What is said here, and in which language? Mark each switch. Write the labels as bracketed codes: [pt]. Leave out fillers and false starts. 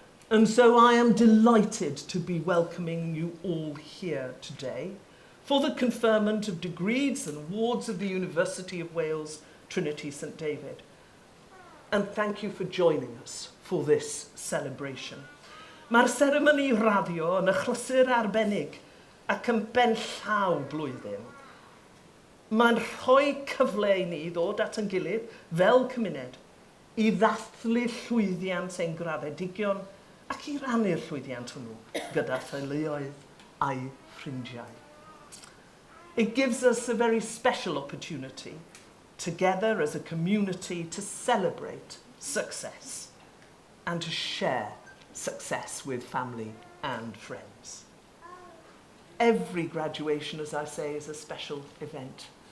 [en] And so I am delighted to be welcoming you all here today for the conferment of degrees and awards of the University of Wales Trinity St David. And thank you for joining us for this celebration. [cy] Mae'r seremoni raddio yn achlysur arbennig ac yn benllaw blwyddyn. Mae'n rhoi cyfle I ni ddod at yn gilydd fel cymuned I ddathlu llwyddiant ein graddedigion ac I rannu'r llwyddiant hwnnw gyda theuluoedd a'i ffrindiau. [en] It gives us a very special opportunity together as a community to celebrate success and to share success with family and friends. Every graduation, as I say, is a special event.